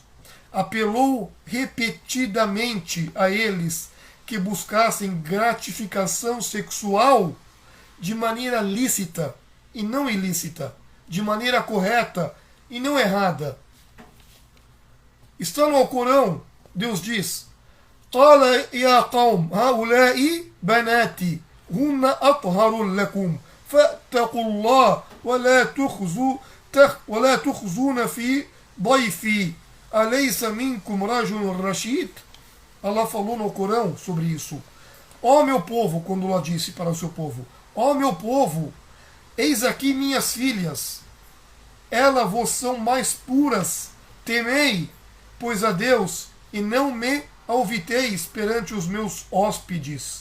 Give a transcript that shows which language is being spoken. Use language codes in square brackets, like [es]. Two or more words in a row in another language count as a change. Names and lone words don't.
[pt] Apelou repetidamente a eles que buscassem gratificação sexual de maneira lícita e não ilícita, de maneira correta e não errada. Está no Alcorão, Deus diz: [ar] قال يا قوم هؤلاء بناتي هن أطهر لكم فاتقوا الله ولا تخزون في ضيفي أليس منكم رجل رشيد. [pt] Allah falou no Corão sobre isso. Ó meu povo, quando Allah disse para o seu povo: ó meu povo, eis aqui minhas filhas, elas vos são mais puras, temei, pois a Deus, e não me alviteis perante os meus hóspedes.